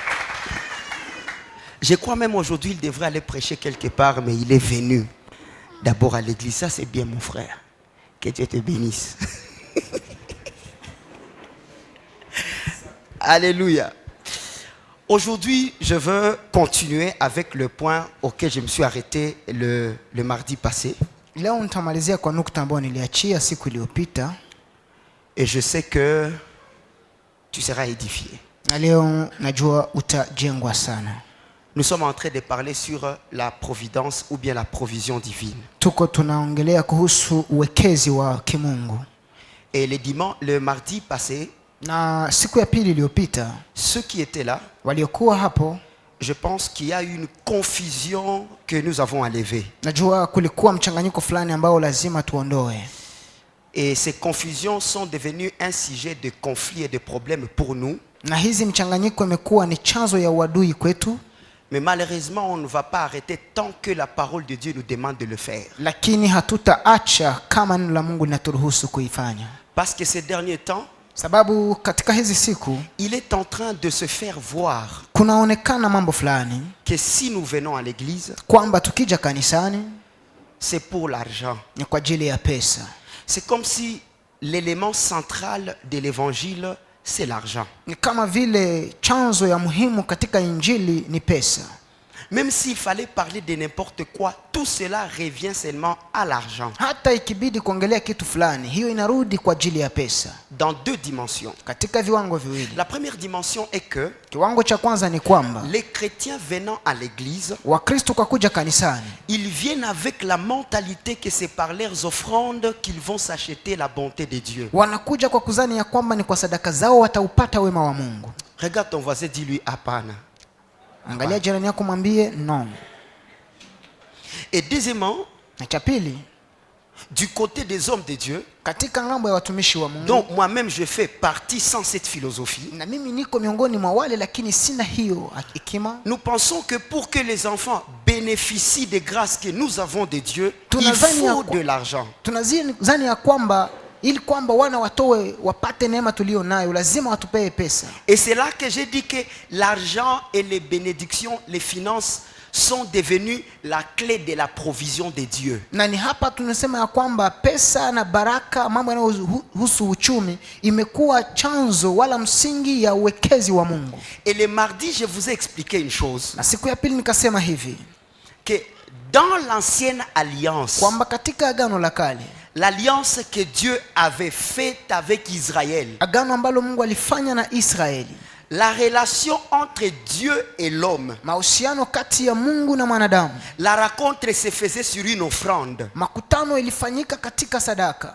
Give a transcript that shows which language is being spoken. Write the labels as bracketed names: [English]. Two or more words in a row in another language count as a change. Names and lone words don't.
[French] Je crois même aujourd'hui il devrait aller prêcher quelque part, mais il est venu d'abord à l'église. Ça c'est bien mon frère. Que Dieu te bénisse. Alléluia. Aujourd'hui, je veux continuer avec le point auquel je me suis arrêté le mardi passé. [Swahili] leo nitamalizia kwa nukta ambayo niliachia siku iliyopita, [French] Et je sais que tu seras édifié. [Swahili] na leo najua utajengwa sana. [French] Nous sommes en train de parler sur la providence ou bien la provision divine. [Swahili] Tuko tunaongelea kuhusu uwekezi wa kimungu, [French] Et le mardi passé, [Swahili] na siku ya pili iliyopita [French] ceux qui étaient là, [Swahili] waliokuwa hapo, [French] je pense qu'il y a une confusion que nous avons à lever. [Swahili] najua kulikuwa mchanganyiko fulani ambao lazima tuondoe, [French] Et ces confusions sont devenues un sujet de conflit et de problème pour nous. [Swahili] na hizi mchanganyiko imekuwa ni chanzo ya uadui kwetu, [French] Mais malheureusement, on ne va pas arrêter tant que la parole de Dieu nous demande de le faire. [Swahili] lakini hatutaacha kama neno la Mungu linaturuhusu kuifanya, [French] Parce que ces derniers temps, [Swahili] sababu katika hizi siku [French] il est en train de se faire voir [Swahili] kunaonekana mambo fulani [French] que si nous venons à l'église, [Swahili] kwamba tukija kanisani [French] c'est pour l'argent. [Swahili] ni kwa ajili ya pesa. [French] C'est comme si l'élément central de l'évangile, c'est l'argent. [Swahili] Ni kama vile chanzo ya muhimu katika injili ni pesa. [French] Même s'il fallait parler de n'importe quoi, tout cela revient seulement à l'argent. [Swahili] Hata ikibidi kuongelea kitu fulani, hiyo inarudi kwa ajili ya pesa, [French] Dans deux dimensions. [Swahili] katika viwango viwili. [French] La première dimension est que [Swahili] Kiwango cha kwanza ni kwamba [French] les chrétiens venant à l'église, [Swahili] Wakristo kwa kuja kanisani [French] ils viennent avec la mentalité que c'est par leurs offrandes qu'ils vont s'acheter la bonté de Dieu. [Swahili] wanakuja kwa kuzani ya kwamba ni kwa sadaka zao wataupata wema wa Mungu. [French] Regarde ton voisin, dis-lui hapana. [Swahili] Angalia jirani yako, mwambie no. [French] Et deuxièmement, [Swahili] Na cha pili, [French] du côté des hommes de Dieu, [Swahili] katika ngambo ya watumishi wa Mungu, [French] donc moi-même je fais partie sans cette philosophie, [Swahili] na mimi niko miongoni mwa wale, lakini sina hiyo hekima. [French] nous pensons que pour que les enfants bénéficient des grâces que nous avons de Dieu, il [Swahili] Tunazani ya [French] faut [Swahili] kwa- [French] de l'argent. [Swahili] Tunazani ya kwamba ili kwamba wana watoe wapate neema tulio nayo, lazima watupee pesa. [French] Et c'est là que j'ai dit que l'argent et les bénédictions, les finances sont devenus la clé de la provision de Dieu. [Swahili] Na ni hapa tunasema ya kwamba pesa na baraka, mambo yanayohusu uchumi, imekuwa chanzo wala msingi ya uwekezi wa Mungu. [French] Et le mardi, je vous ai expliqué une chose. [Swahili] Na siku ya pili nikasema hivi, [French] Que dans l'ancienne alliance, [Swahili] kwamba katika agano la kale, [French] l'alliance que Dieu avait faite avec Israël, [Swahili] agano ambalo Mungu alifanya na Israeli, [French] la relation entre Dieu et l'homme, [Swahili] mahusiano kati ya Mungu na mwanadamu, [French] la rencontre se faisait sur une offrande. [Swahili] makutano ilifanyika katika sadaka.